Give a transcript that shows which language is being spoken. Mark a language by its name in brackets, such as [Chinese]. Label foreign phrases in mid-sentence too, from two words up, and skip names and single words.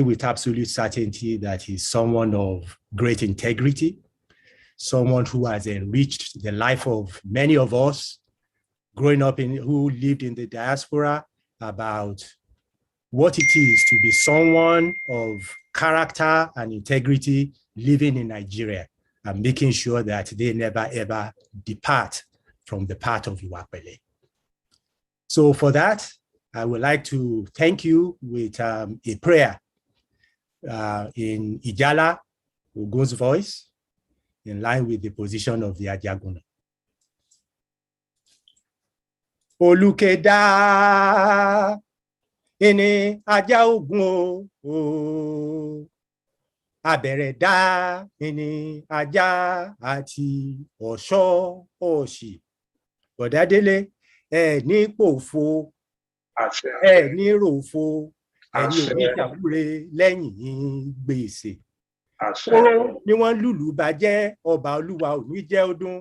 [English] with absolute certainty that he's someone of great integrity, someone who has enriched the life of many of us growing up who lived in the diaspora, about what it is to be someone of character and integrity living in Nigeria and making sure that they never ever depart from the path of Iwapele. So for that, I would like to thank you with a prayer in [Yoruba] Ijala, [English] Ogun's voice, in line with the position of the Ajaguna. [Yoruba] Olukeda ini aja ogun o abereda ini aja àti ọ̀ṣọ́ òṣì. Bọ̀dá Délé, ẹ ní pòfo, ẹ ní ròfo, ẹni oníṣàwúre lẹ́yìn gbèsè. Kóró ni wọ́n lùlù bàjẹ́, ọba olúwa ò ní jẹ́ ọdún.